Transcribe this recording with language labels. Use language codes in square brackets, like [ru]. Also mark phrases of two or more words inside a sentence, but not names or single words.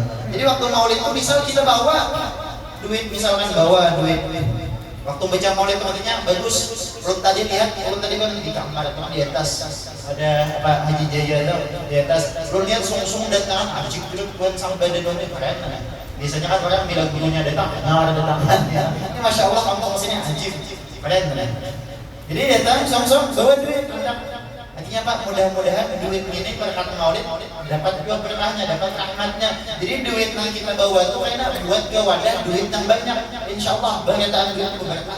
[id] Jadi waktu maulid itu misal kita bawa duit, misalkan bawa duit. Waktu baca maulid artinya bagus. Belum tadi lihat, belum tadi kan di kamar atau di atas ada apa Haji Jaya itu di atas. Belum lihat sung-sung datang, ajik dulu buat sang badan itu keren. Biasanya kan orang bilang gurunya datang, ada datangan ya. Ini [ar] ما شاء الله [id] kampung sini ajik keren. Jadi datang sung-sung bawa duit. Artinya Pak, mudah-mudahan duit ini berkat maulid dapat juga berkahnya, dapat rahmatnya. Jadi duit yang kita bawa itu enak buat ke wadah duit yang banyak. [ar] إن شاء الله [id] banyakan duit itu berkah.